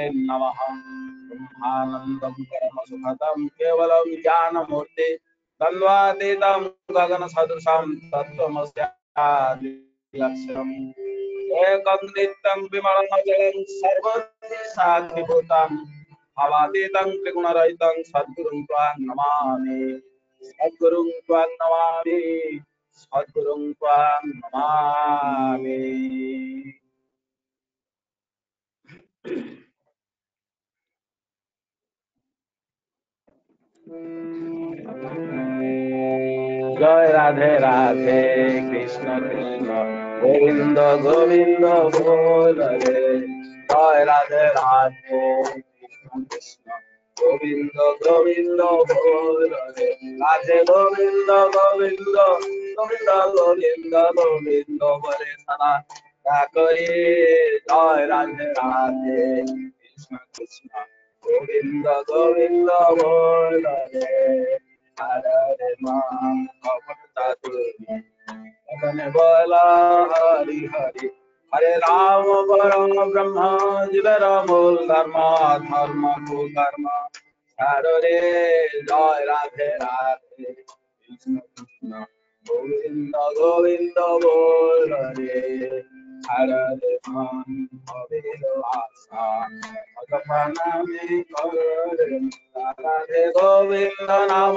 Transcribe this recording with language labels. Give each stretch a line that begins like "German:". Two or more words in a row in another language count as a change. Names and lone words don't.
Sanskrit: नमः ब्रह्मानन्दं परमसुखदं केवलं ज्ञानमूर्ति द्वन्द्वातीतं गगनसदृशं तत्त्वमस्यादि लक्ष्यम् एकं नित्यं विमलमजलं सर्वस्य साक्षिभूतम् अवातीतं त्रिगुणरहितं सद्गुरुं त्वां नमामि सद्गुरुं त्वां नमामि सद्गुरुं त्वां नमामि
Hindi: जय राधे राधे कृष्ण कृष्ण गोविंद गोविंद बोल रे जय राधे राधे कृष्ण कृष्ण गोविंद गोविंद बोल रे राधे गोविंद गोविंद गोविंद गोविंद गोविंद बोले सदा करे जय राधे राधे कृष्ण कृष्ण गोविंद गोविंद बोल रे हरे माम बोला हरि हरि हरे राम परम ब्रह्म जीवर मूल धर्म धर्म को कर्म हरे जय राधे राधे कृष्ण कृष्ण गोविंद गोविंद बोल रे हरे मान भवेलो आशा भगवान में करे राधे गोविंद नाम